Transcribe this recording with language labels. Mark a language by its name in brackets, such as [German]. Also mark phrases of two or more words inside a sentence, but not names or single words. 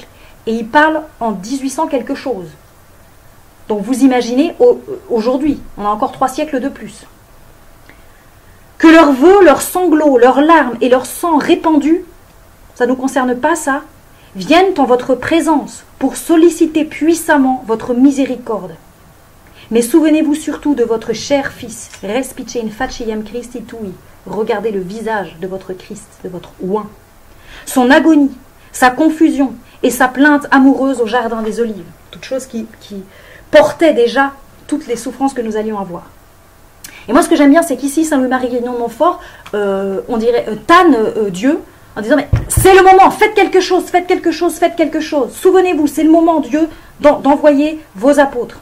[French] Et il parle en 1800 quelque chose. Donc vous imaginez, aujourd'hui, on a encore 3 siècles de plus. Que leurs vœux, leurs sanglots, leurs larmes et leur sang répandus, ça ne nous concerne pas ça, viennent en votre présence pour solliciter puissamment votre miséricorde. Mais souvenez-vous surtout de votre cher Fils, [Latin] respice in faciem Christi tui, [French] regardez le visage de votre Christ, de votre oint, son agonie, sa confusion et sa plainte amoureuse au jardin des Olives, toutes choses qui portaient déjà toutes les souffrances que nous allions avoir. Et moi ce que j'aime bien, c'est qu'ici, Saint Louis-Marie Grignon de Montfort, on dirait tanne Dieu, en disant mais c'est le moment, faites quelque chose, faites quelque chose, faites quelque chose, souvenez-vous, c'est le moment Dieu d'envoyer vos apôtres.